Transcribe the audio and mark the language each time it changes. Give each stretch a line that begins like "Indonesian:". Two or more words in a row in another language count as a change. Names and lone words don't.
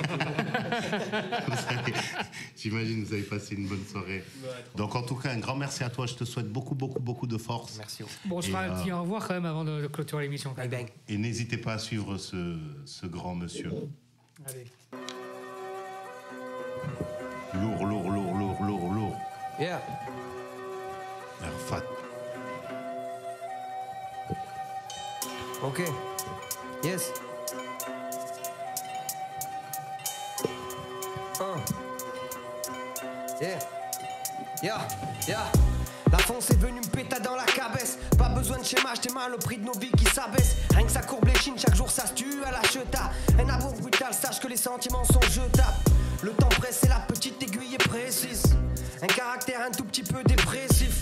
French: J'imagine que vous avez passé une bonne soirée. Donc en tout cas, un grand merci à toi. Je te souhaite beaucoup de force. Merci. Bon, on se fera un petit au revoir quand même avant de clôturer l'émission. Bang bang. Et n'hésitez pas à suivre ce grand monsieur. Allez. Lourd.
English: Yeah. Erfat. Ok. Yes. Yeah.
French: La fonce est venue me péter dans la cabesse. Pas besoin de schéma, j'étais mal au prix de nos vies qui s'abaissent. Rien que ça courbe les chines, chaque jour ça se tue à la cheta. Un amour brutal, sache que les sentiments sont jetables. Le temps presse et la petite aiguille est précise. Un caractère un tout petit peu dépressif.